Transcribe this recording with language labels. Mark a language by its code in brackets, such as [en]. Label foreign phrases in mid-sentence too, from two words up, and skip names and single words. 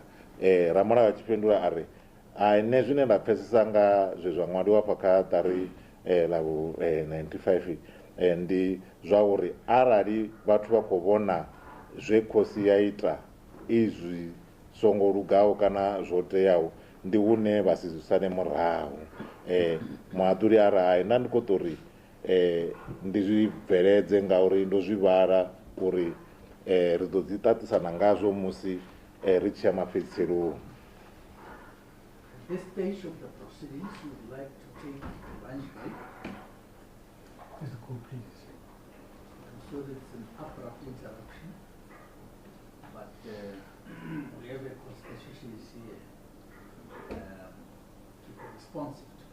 [ve] Ramulayo a tshi fhindula a ri nṋe zwine nda pfesesa nga zwe zwa ṅwaliwa fha kha ṱari ḽa vhu 95 ndi zwa uri arali vhathu vha khou vhona zwe khosi ya ita izwi songo lugaho kana zwo teaho ndi hune vha si zwi sale murahu. Muhaṱuli a ri hai nda ndi khou tori ndi zwi bveledze ngauri ndo zwi vhala uri ri ḓo dzi ṱaṱisana ngazwo musi ri tshi ya mafhedziseloni. [en] At this stage of the proceedings, we would like to take a lunch break. Mr. Court, please. I'm sure it's an abrupt interruption, but we have a constituency here to be responsive to.